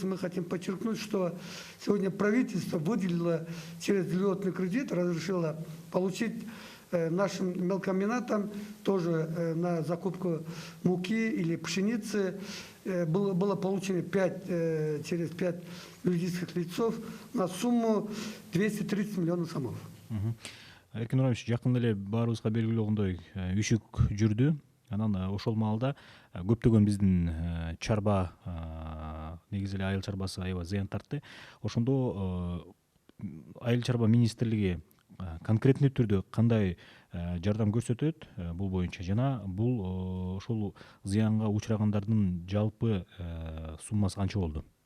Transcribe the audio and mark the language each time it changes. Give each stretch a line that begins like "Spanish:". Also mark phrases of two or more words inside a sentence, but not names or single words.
Russian: Мы хотим подчеркнуть, что сегодня правительство выделило через льготный кредит, разрешило получить нашим мелкомбинатам тоже на закупку муки или пшеницы. Было получено через 5 юридических лицов на сумму 230 миллионов сомов.
Kyrgyz: Эркин Нураимович, жакында эле баарыбызга белгилүү үшүк жүрдү. Анан ошол маалда көптөгөн биздин чарба, негизи эле айыл чарбасы аябай зыян тартты. Ошондо айыл чарба министрлиги конкретный түрдө кандай жардам көрсөтөт бул боюнча жана бул ошол зыянга учурагандардын жалпы суммасы канча болду?